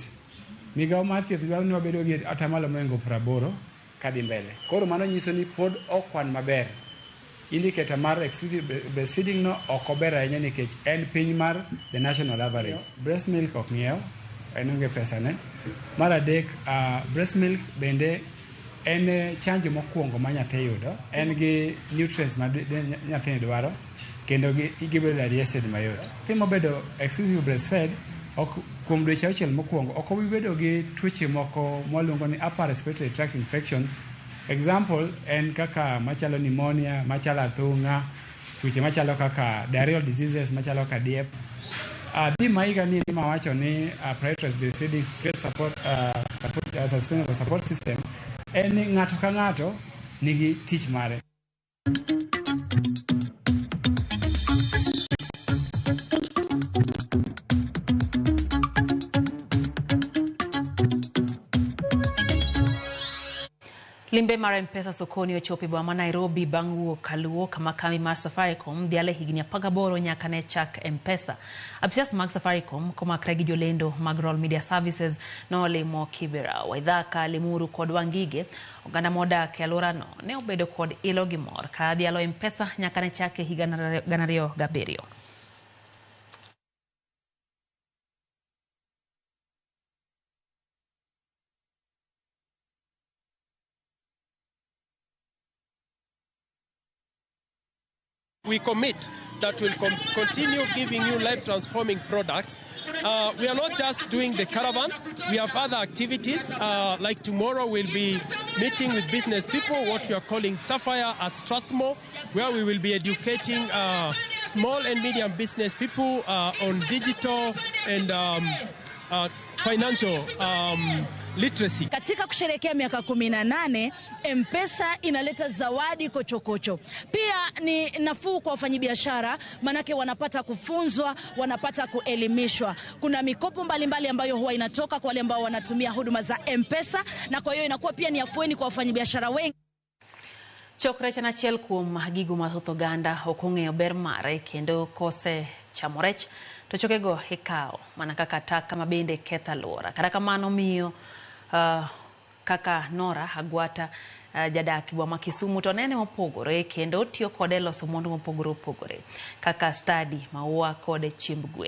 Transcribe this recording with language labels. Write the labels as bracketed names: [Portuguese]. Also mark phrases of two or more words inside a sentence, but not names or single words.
[Luo (Kenya and Tanzania)] Migawo mar thieth dwaro ni wabedo gi atamalo moingo 80 kadhi mbele. Koro mano nyiso ni pod okwan maber. indicator mar [English] exclusive breastfeeding [Luo (Kenya and Tanzania)] no okober ahinya nikech en piny mar [English] the national average. Breast milk [Luo (Kenya and Tanzania)] ok ng'iew, en onge pesa ne. Mar adek, [English] breast milk [Luo (Kenya and Tanzania)] bende en chanjo mokwongo ma nyathi yudo, en gi nutrients ma nyathi dwaro, kendo gibedo digested mayot. Nyathi mobedo [English] exclusive breastfed [Luo (Kenya and Tanzania)] kuom dweche auchiel mokwongo ok obi bedo gi tuoche moko mwaluongo ni [English] upper respiratory tract infections. [Luo (Kenya and Tanzania)] Example en kaka machalo pneumonia, machalo athung'a, tuoche machalo kaka [English] diarrheal diseases [Luo (Kenya and Tanzania)] machalo kaka diep. Bima higa ni mawacho ni [English] prioritized breastfeeding creates support sustainable support system. [Luo (Kenya and Tanzania)] En ng'ato ka ng'ato nigi tich mare. Limbe mar M-Pesa sokoni ochopo e boma ma Nairobi bang' wuok kaluwo kama kambi mar Safaricom dhiale higni 18 nyaka ne chak M-Pesa. Apisas mag Safaricom komakre gi jolendo mag Royal Media Services nolimo Kibera, Waithaka, Limuru kod Wangige. Oganda modak e alworano ne obedo kod ilo gi mor ka dhialo M-Pesa nyaka ne chak e higa 2007. [English] We commit that we'll continue giving you life-transforming products. We are not just doing the caravan. We have other activities. Like tomorrow, we'll be meeting with business people, what we are calling Sapphire at Strathmore, where we will be educating small and medium business people on digital and financial literacy. [Swahili] Katika kusherehekea miaka 18, M-Pesa inaleta zawadi kochokocho. Pia ni nafuu kwa wafanyabiashara, manake wanapata kufunzwa, wanapata kuelimishwa. Kuna mikopo mbalimbali ambayo huwa inatoka kwa wale ambao wanatumia huduma za M-Pesa, na kwa hiyo inakuwa pia ni afueni kwa wafanyabiashara wengi. [Luo (Kenya and Tanzania)] Chokre chana chiel kuom gigo mathoth oganda ok ong'eyo ber mare kendo kose chamo rech to chokego ikawo mana kaka taka mabende ketho alwora. Kata kamano miyo kaka Nora Agwata jadak boma Kisumu to nene mopogore kendo tiyo kode loso mwandu mopogore opogore kaka stadi, maua kod chiemb gwen.